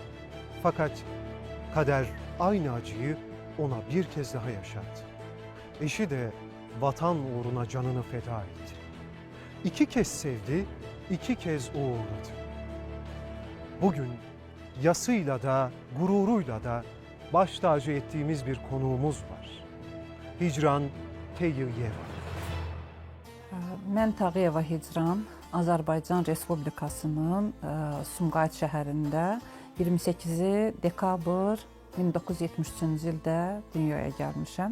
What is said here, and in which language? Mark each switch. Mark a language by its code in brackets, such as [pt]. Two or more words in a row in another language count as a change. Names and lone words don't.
[tr] Fakat kader aynı acıyı ona bir kez daha yaşattı. Eşi de vatan uğruna canını feda etti. İki kez sevdi, iki kez uğurladı. Bugün yasıyla da gururuyla da baş tacı ettiğimiz bir konuğumuz var. Hicran Teyyeva. [az] Mən Tağıyeva Hicran, Azərbaycan Respublikasının Sumqayıt şəhərində 28 dekabr 1973-cü ildə dünyaya gəlmişəm.